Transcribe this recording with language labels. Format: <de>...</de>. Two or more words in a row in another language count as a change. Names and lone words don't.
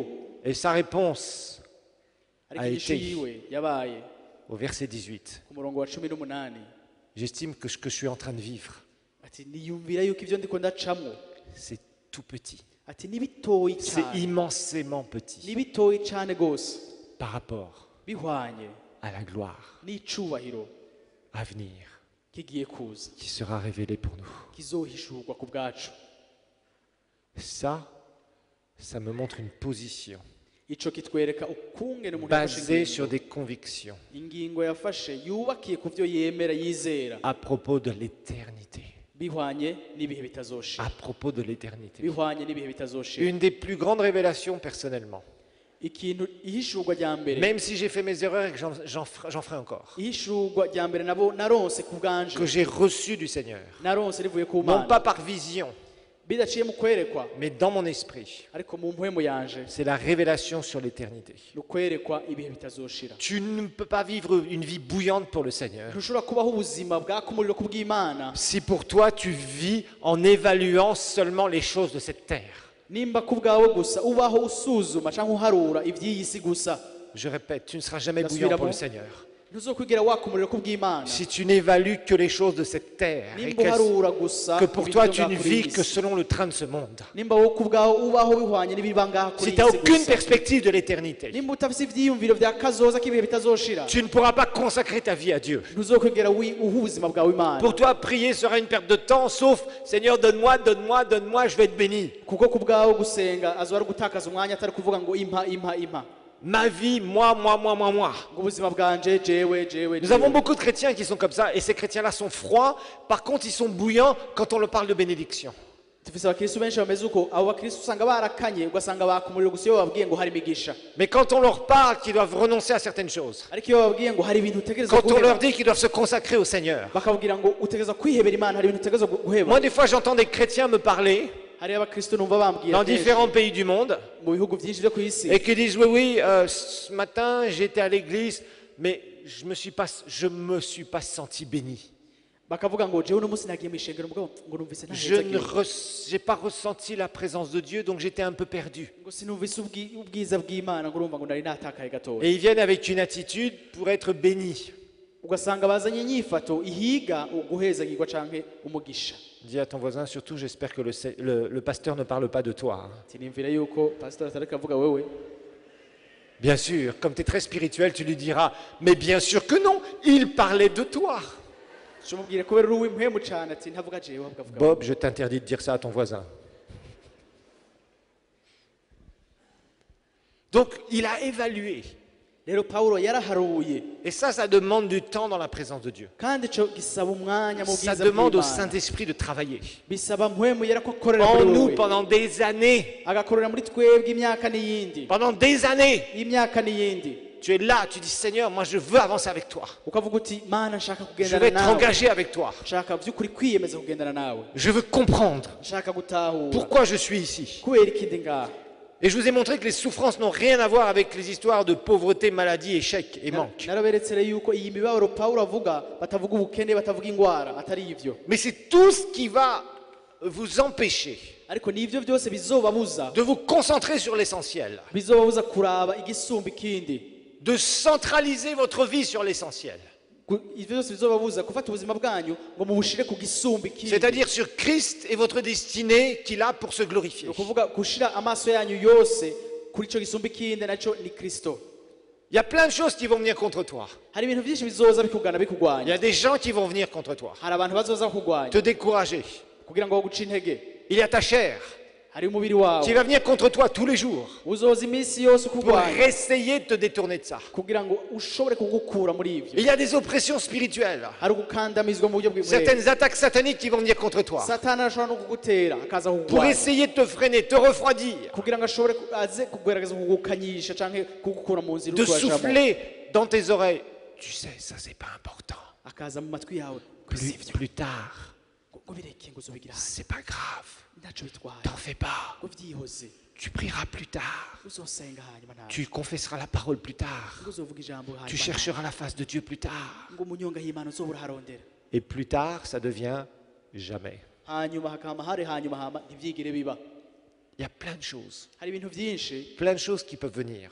<fr>Et sa réponse</fr> <rn>ariko a inyishu</rn> <fr>été</fr> <rn>yiwe yabaye</rn> <fr>au verset 18.</fr> <rn>ku murongo wa 18</rn> <fr>J'estime que ce que je suis en train de vivre,</fr> <rn>ati niyumvira yuko ivyo ndiko ndacamwo</rn> <fr>c'est tout petit.</fr> <rn>ati ni bitoyi</rn> <fr>C'est</fr> <rn>cyane,</rn> <fr>immensément</fr> <rn>ni</rn> <fr>petit</fr> <rn>bitoyi cyane gose</rn> <fr>par rapport</fr> <rn>bihwanye</rn> <fr>à la gloire</fr> <rn>n'icubahiro</rn> <fr>à venir</fr> <rn>kigiye kuza</rn> <fr>qui sera révélée pour nous.</fr> <rn>kizohishurwa ku bwacu.</rn> <fr>Ça me montre une position</fr> <rn>ico kitwereka ukungene umuntu yafashe</rn> <fr>basée sur</fr> <rn>ingingo.</rn> <fr>des convictions</fr> <rn>ingingo yafashe yubakiye ku vyo yemera yizera,</rn> <fr>à propos de l'éternité.</fr> <rn>bihwanye n'ibihe bitazoshira,</rn> <fr>À propos de l'éternité.</fr> <rn>bihwanye n'ibihe bitazoshira.</rn> <fr>Une des plus grandes révélations personnellement.</fr> <rn>ikintu ihishurwa rya mbere,</rn> <fr>Même si j'ai fait mes erreurs et que j'en ferai encore.</fr> <rn>ihishurwa rya mbere nabo naronse ku bwanje,</rn> <fr>Que j'ai reçu du Seigneur.</fr> <rn>naronse rivuye ku</rn> <fr>Non</fr> <rn>Mana,</rn> <fr>pas par vision,</fr> <rn>bidaciye mu kwerekwa</rn> <fr>mais dans mon esprit.</fr> <rn>ariko mu mpwemu yanje,</rn> <fr>C'est la révélation sur l'éternité.</fr> <rn>ni ukwerekwa ibihe bitazoshira.</rn> <fr>Tu ne peux pas vivre une vie bouillante pour le Seigneur</fr> <rn>ntushobora kubaho ubuzima bwaka umuriro ku bw'Imana</rn> <fr>si pour toi tu vis en évaluant seulement les choses de cette terre.</fr> <rn>nimba ku bwawe gusa ubaho usuzuma cyangwa uharura iby'iyi si gusa.</rn> <fr>Je répète, tu ne seras jamais La bouillant pour le suivante. Seigneur.</fr> <rn>ntuzokwigira waka umuriro ku bw'Imana</rn> <fr>Si tu n'évalues que les choses de cette terre et</fr> <rn>nimba uharura gusa</rn> <fr>que pour</fr> <rn>ibintu</rn> <fr>toi</fr> <rn>byo</rn> <fr>tu ne</fr> <rn>ngaha kuri iyi</rn> <fr>vis que</fr> <rn>si.</rn> <fr>selon le train de ce monde.</fr> <rn>nimba wowe ku bwawe ubaho bihwanye n'ibiba ngaha kuri</rn> <fr>Si</fr> <rn>iyi</rn> <fr>tu n'as</fr> <rn>si</rn> <fr>aucune</fr> <rn>gusa,</rn> <fr>perspective de l'éternité,</fr> <rn>nimba utafite ibyiyumviro bya kazoza k'ibihe bitazoshira,</rn> <fr>tu ne pourras pas consacrer ta vie à Dieu.</fr> <rn>ntuzokwigira uha ubuzima bwawe Imana.</rn> <fr>Pour toi, prier sera une perte de temps, sauf Seigneur, donne-moi, donne-moi, donne-moi, je vais être béni.</fr> <rn>kuko ku bwawe gusenga azoba ari gutakaza umwanya atari kuvuga ngo impa</rn> <fr>Ma vie, moi.</fr> <rn>ngo ubuzima bwanje jewe.</rn> <fr>Nous avons beaucoup de chrétiens qui sont comme ça, et ces chrétiens-là sont froids. Par contre, ils sont bouillants quand on leur parle de bénédiction.</fr> <rn>dufise abakristu benshi bameze uko, abo bakristu usanga barakanye ugasanga baka umuriro gusa iyo bababwiye ngo hari imigisha,</rn> <fr>Mais quand on leur parle qu'ils doivent renoncer à certaines choses,</fr> <rn>ariko iyo bababwiye ngo hari ibintu utegereza</rn> <fr>quand on leur</fr> <rn>guheba,</rn> <fr>dit qu'ils doivent se consacrer au Seigneur.</fr> <rn>bakababwira ngo utegereza kwihebera Imana, hari ibintu utegereza guheba.</rn> <fr>Moi, des fois, j'entends des chrétiens me parler</fr> <rn>hari abakristu numva bambwira</rn> <fr>dans</fr> <rn>kenshi</rn> <fr>différents pays du monde</fr> <rn>mu bihugu byinshi byo ku isi,</rn> <fr>et qui disent oui, ce matin j'étais à l'église, mais je me suis pas senti béni.</fr> <rn>bakavuga ngo jewe uno munsi nagiye mu ishengero mugabo ngo numvise</rn> <fr>Je</fr> <rn>ntaheza</rn> <fr>n'ai pas ressenti la présence de Dieu, donc j'étais un peu perdu.</fr> <rn>ngo sinumvise ubwiza bw'Imana ngo urumva ngo nari natakaye gatoya.</rn> <fr>Et ils viennent avec une attitude pour être bénis.</fr> <rn>Ugasanga bazanye inyifato ihiga uguhezagirwa canke umugisha.</rn> <fr>Dis à ton voisin, surtout j'espère que le pasteur ne parle pas de toi.</fr> <rn>Tinimvira yuko pastor atareka avuga wewe.</rn> <fr>Bien sûr, comme tu es très spirituel, tu lui diras, mais bien sûr que non, il parlait de toi.</fr> <rn>Shumubwire kubera uri uw'impwemu cane ati ntavuga jewe ahubwo avuga.</rn> <fr>Bob, je t'interdis de dire ça à ton voisin. Donc, il a évalué.</fr> <rn>Rero Paulo yaraharuye</rn> <fr>Et ça demande du temps dans la présence de Dieu.</fr> <rn>kandi ico gisaba umwanya mu</rn> <fr>Ça</fr> <rn>bwiza</rn> <fr>demande au</fr> <rn>bw'Imana.</rn> <fr>Saint-Esprit de travailler.</fr> <rn>Bisaba mpwemu yera ko akorera</rn> <fr>En</fr> <rn>muri</rn> <fr>nous</fr> <rn>wewe</rn> <fr>pendant des années.</fr> <rn>agakorera muri twebwe imyaka n'iyindi</rn> <fr>Pendant des années.</fr> <rn>imyaka n'iyindi</rn> <fr>Tu es là, tu dis Seigneur, moi je veux avancer avec toi.</fr> <rn>ukavuga uti mana nshaka</rn> <fr>Je</fr> <rn>kugendana</rn> <fr>vais</fr> <rn>nawe</rn> <fr>t'engager avec toi.</fr> <rn>nshaka by'ukuri kwiyemeza kugendana nawe</rn> <fr>Je veux comprendre</fr> <rn>nshaka gutahura</rn> <fr>pourquoi je suis ici.</fr> <rn>kubera ikindi ngaha.</rn> <fr>Et je vous ai montré que les souffrances n'ont rien à voir avec les histoires de pauvreté, maladie, échec et manque.</fr> <rn>Naraberetsere yuko iyi mibabaro Paulo avuga batavuga ubukene batavuga ingwara atari ivyo</rn> <fr>Mais c'est tout ce qui va vous empêcher</fr> <rn>ariko nivyo byose bizobabuza</rn> <fr>de vous concentrer sur l'essentiel,</fr> <rn>bizobabuza kuraba igisumba ikindi</rn> <fr>de centraliser votre vie sur l'essentiel.</fr> <rn>ivyo byose bizobabuza gufata ubuzima bwanyu ngo mubushire ku gisumba ikindi</rn> <fr>C'est-à-dire sur Christ et votre destinée qu'il a pour se glorifier.</fr> <rn>ukuvuga gushira amaso yanyu yose kuri ico gisumba ikindi naco ni Kristo.</rn> <fr>Il y a plein de choses qui vont venir contre toi.</fr> <rn>Hari ibintu byinshi bizoza bikugana</rn> <fr>Il y</fr> <rn>bikugwanya</rn> <fr>a des gens qui vont venir contre toi,</fr> <rn>hari abantu bazoza kugwanya</rn> <fr>te décourager.</fr> <rn>kugira ngo baguce intege.</rn> <fr>Il y a ta chair</fr> <rn>Hari umubiri</rn> <fr>qui</fr> <rn>wawe</rn> <fr>va venir contre toi tous les jours</fr> <rn>uzoza iminsi yose</rn> <fr>pour</fr> <rn>ukugwanya</rn> <fr>essayer de te détourner de ça.</fr> <rn>kugira ngo ushobore kugukura muri ivyo.</rn> <fr>Il y a des oppressions spirituelles,</fr> <rn>Hari ugukandamizwa mu buryo bw'imwere.</rn> <fr>certaines attaques sataniques qui vont venir contre toi</fr> <rn>Satani arashobora no kugutera akaza</rn> <fr>pour</fr> <rn>kugwanya</rn> <fr>essayer de te freiner, te refroidir,</fr> <rn>kugira ngo ashobore aze kugerageza kugukanyisha canke kugukura mu nzira</rn> <fr>de</fr> <rn>uriko urashiramo.</rn> <fr>souffler dans tes oreilles. Tu sais, ça c'est pas important.</fr> <rn>akaza mu matwi yawe</rn> <fr>Plus tard,</fr> <rn>ngo bireke ngo uzobigira hano</rn> <fr>c'est pas grave.</fr> <rn>ntaco bitwaye</rn> <fr>T'en fais pas.</fr> <rn>ngo vyihoze</rn> <fr>Tu prieras plus tard.</fr> <rn>uzosenga hanyuma nawe</rn> <fr>Tu confesseras la parole plus tard.</fr> <rn>ngo uzovuga ijambo</rn> <fr>Tu</fr> <rn>hanyuma</rn> <fr>chercheras la face de Dieu plus tard.</fr> <rn>ngo umunyonga y'Imana uzobura harondera</rn> <fr>Et plus tard, ça devient jamais.</fr> <rn>hanyuma hakama hanyuma hama ntivyigire biba.</rn> <fr>Il y a plein de choses.</fr> <rn>Hari ibintu vyinshi</rn> <fr>Plein de choses qui peuvent venir.</fr>